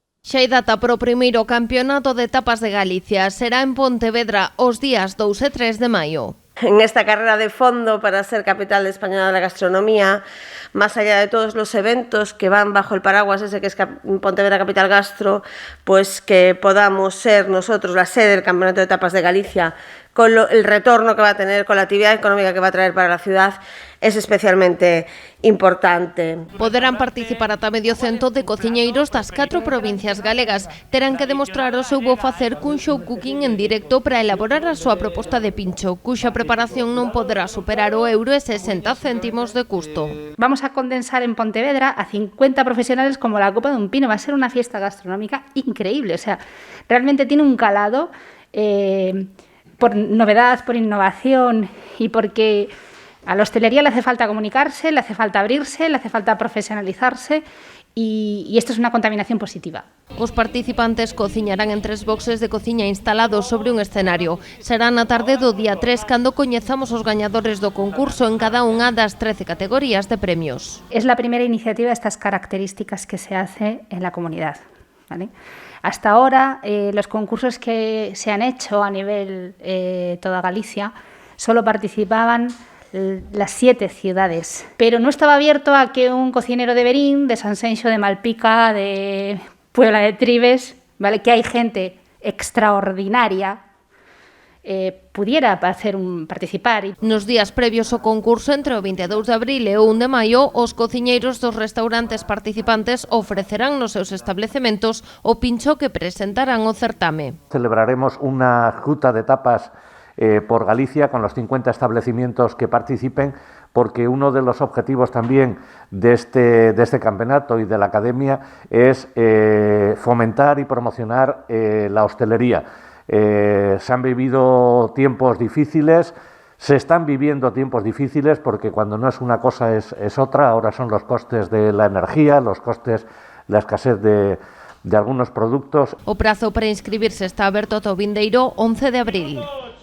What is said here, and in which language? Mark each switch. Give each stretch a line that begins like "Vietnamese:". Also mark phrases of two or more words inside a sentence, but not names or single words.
Galician: Xa hai data para o primeiro campeonato de tapas de Galicia. Será en Pontevedra os días 2 e 3 de maio.
Spanish: En esta carrera de fondo para ser capital española de la gastronomía, más allá de todos los eventos que van bajo el paraguas ese que es Pontevedra Capital Gastro, pues que podamos ser nosotros la sede del Campeonato de Tapas de Galicia, con el retorno que va a tener, con la actividad económica que va a traer para la ciudad, es especialmente importante.
Galician: Poderán participar ata medio cento de cociñeiros das 4 provincias galegas. Terán que demostrar o seu bo facer cun
English: show cooking
Galician: en directo para elaborar a súa proposta de pincho, cuxa preparación non poderá superar o €1,60 de custo.
Spanish: Vamos a condensar en Pontevedra a 50 profesionales como la copa de un pino. Va a ser una fiesta gastronómica increíble. O sea, realmente tiene un calado por novedad, por innovación y porque a la hostelería le hace falta comunicarse, le hace falta abrirse, le hace falta profesionalizarse y esto es una contaminación positiva.
Galician: Os participantes cociñarán en 3 boxes de cociña instalados sobre un escenario. Será na tarde do día 3 cando coñezamos os gañadores do concurso en cada unha das 13 categorías de premios.
Spanish: Es la primera iniciativa de estas características que se hace en la comunidad, ¿vale? Hasta ahora, los concursos que se han hecho a nivel toda Galicia solo participaban las 7 ciudades, pero no estaba abierto a que un cocinero de Berín, de Sanxenxo, de Malpica, de Puebla de Tribes, ¿vale?, que hay gente extraordinaria, pudiera participar.
Galician: Nos días previos ao concurso, entre o 22 de abril e o 1 de maio, os cociñeiros dos restaurantes participantes ofrecerán nos seus establecementos o pincho que presentarán o certame.
Spanish: Celebraremos una ruta de tapas por Galicia con los 50 establecimientos que participen, porque uno de los objetivos también de este campeonato y de la academia es fomentar y promocionar la hostelería. Se han vivido tiempos difíciles, se están viviendo tiempos difíciles porque cuando no es una cosa es otra. Ahora son los costes de la energía, los costes, la escasez de algunos productos.
Galician: O prazo para inscribirse está aberto ata o vindeiro 11 de abril.